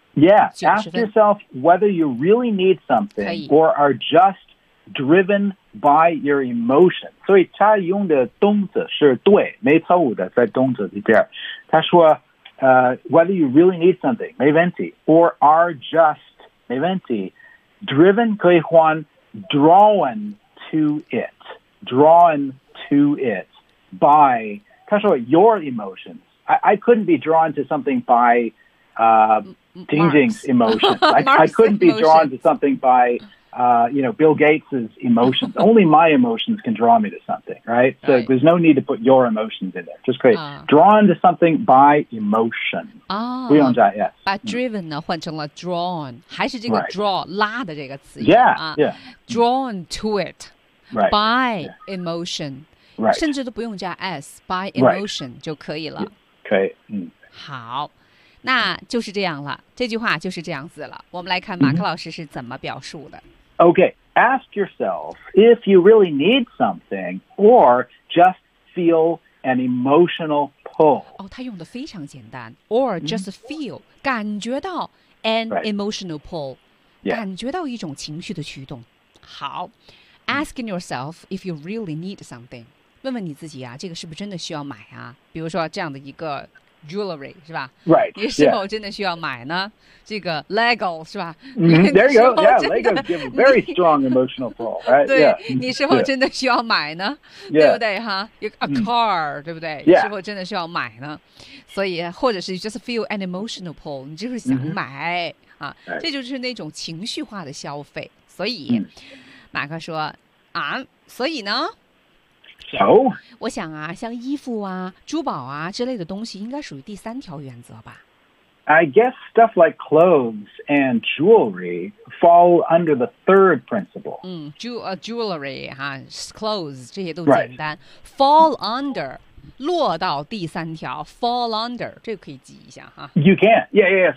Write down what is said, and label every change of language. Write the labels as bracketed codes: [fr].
[en] Yeah, ask yourself whether you really need something or are just driven by your emotion. [zh] 所以他用的动词是对，没错误的，在动词里边。他说 [en] whether you really need something, [zh] 没问题 [en] or are just, 没问题 driven [zh] 可以换 [en] drawn to it, drawn to it by, 他说 your emotions. I couldn't be drawn to something by Ding-Ding's emotions. I couldn't be drawn to something by, you know, Bill Gates' emotions. Only my emotions can draw me to something, right? So right. there's no need to put your emotions in there. Just create drawn to something by emotion. Oh, [zh] 不用加 [en] yes. [zh] 把 driven 呢、嗯、换成了 drawn, 还是这个 draw,、 [en] right. [zh] 拉的这个词。 [en] Yeah,、yeah. Drawn to it、 right. by、 yeah. emotion.、 Right. [zh] 甚至都不用加 s, [en] by emotion、 right. [zh] 就可以了。可以、嗯。好。那就是这样了，这句话就是这样子了。我们来看马克老师是怎么表述的。 Mm-hmm. [en] Okay, ask yourself if you really need something or just feel an emotional pull. [zh] 哦，他用的非常简单 ， [en] or just feel、 [zh] mm-hmm. 感觉到 an、 [en] right. emotional pull，、 yeah. [zh] 感觉到一种情绪的驱动。好 ， [en] asking yourself if you really need something， [zh] 问问你自己啊，这个是不是真的需要买啊？比如说这样的一个。Jewelry 是吧 [en] ？Right， [zh] 你是否真的需要买呢？ [en] Yeah. [zh] 这个 Lego 是吧、 [en] mm-hmm. ？There you go. Yeah, Lego give a very strong emotional pull. Right? [zh] 对， [en] yeah. [zh] 你是否真的需要买呢？ [en] Yeah. [zh] 对不对哈 ？ [en] A car，、 [zh] mm-hmm. 对不对？ [en] Yeah. [zh] 你是否真的需要买呢？所以，或者是 [en] just feel an emotional pull， [zh] 你就是想买、 mm-hmm. 啊， [en] right. [zh] 这就是那种情绪化的消费。所以， mm-hmm. 马克说啊，所以呢？ [en] So, [zh] 我想啊，像衣服啊、珠宝啊之类的东西，应该属于第三条原则吧。 [en] I guess stuff like clothes and jewelry fall under the third principle. [zh] 嗯 ，jewelry 哈、clothes 这些都简单。 [en] Right. Fall under [zh] 落到第三条 ， [en] fall under [zh] 这个可以记一下哈。 [en] You can, yeah, yeah.